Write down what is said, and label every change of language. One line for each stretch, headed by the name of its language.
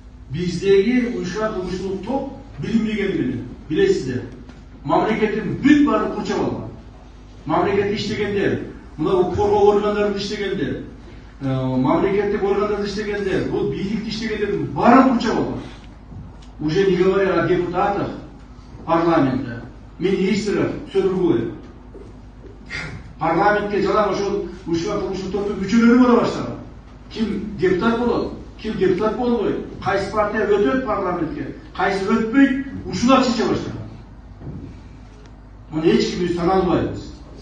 Kyrgyz: Биздеги уюшкан кылмыштуу топ билинбегени менен, билесиздер. Мамлекеттин бүт баарын курчап алган. Мамлекетте иштегендер, мына укук коргоо органдарында иштегендер, мамлекеттик органдарда иштегендер, бул бийликте иштегендердин баарын курчап алган.
Russian: Уже не говоря о депутатах парламента, министрах, все другое.
Kyrgyz: Парламентке жалаң ошол уюшкан кылмыштуу топтун мүчөлөрү боло баштаган. Ким депутат болот, ким депутат болбойт, кайсы партия өтөт парламентке, кайсы өтпөйт, ушулар чече баштаган. Муну эч ким тана албайбыз.